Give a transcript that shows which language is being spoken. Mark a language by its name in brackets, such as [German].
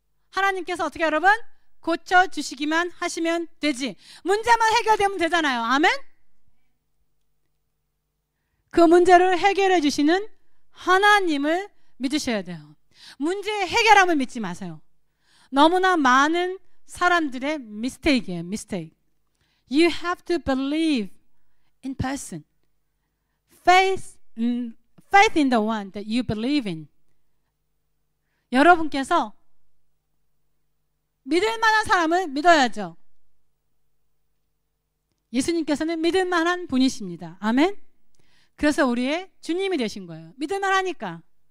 [Korean] 하나님께서 어떻게 여러분? 고쳐주시기만 하시면 되지. 문제만 해결되면 되잖아요. 아멘? 그 문제를 해결해 주시는 하나님을 믿으셔야 돼요. 문제 해결함을 믿지 마세요. 너무나 많은 사람들의 미스테이크예요. 미스테이크. [English] You have to believe in person. Faith in the one that you believe in. [Korean] 여러분께서 믿을 만한 사람을 믿어야죠. 예수님께서는 믿을 만한 분이십니다. 아멘? 그래서 우리의 주님이 되신 거예요. 믿을 만하니까.